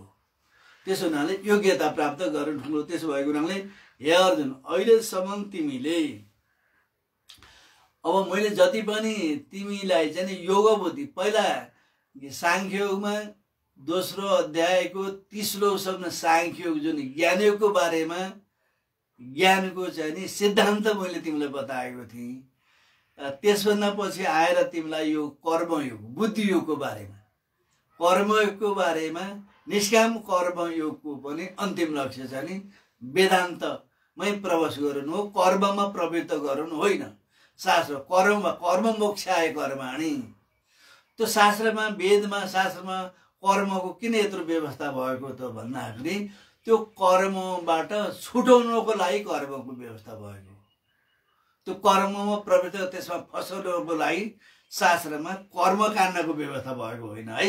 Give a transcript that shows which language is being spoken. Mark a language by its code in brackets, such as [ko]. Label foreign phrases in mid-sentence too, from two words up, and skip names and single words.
[ne] त्यसो हुनाले योग्यता प्राप्त गर्नु ठुलो। त्यसो भएको हुनाले हे अर्जुन, अहिलेसम्म तिमीले अब मैले जति पनि तिमीलाई चाहिँ योग बुद्धि पहिला साङ्ख्य योगमा दोस्रो अध्यायको 30औं सम्म साङ्ख्य योग जुन ज्ञानयोगको बारेमा ज्ञानको चाहिँ नि सिद्धान्त मैले तिमीलाई बताएको थिएँ। त्यसभन्दा पछि आएर तिमीलाई यो कर्मयोग बुद्धियोगको बारेमा, कर्मयोगको बारेमा, निष्काम कर्मयोगको पनि अन्तिम लक्ष्य चाहिँ नि वेदान्तमै प्रवेश गर्नु हो, कर्ममा प्रवृत्त गर्नु होइन। [sa] शास्त्र कर्म मोक्षाय कर्माणि, [ne] त्यो शास्त्रमा वेदमा शास्त्रमा कर्मको किन यत्रो व्यवस्था भएको त भन्दाखेरि त्यो कर्मबाट छुटाउनको लागि कर्मको व्यवस्था भएको। त्यो कर्ममा प्रवृत्ति त्यसमा फसाउनको लागि शास्त्रमा कर्मकाण्डको व्यवस्था भएको होइन है।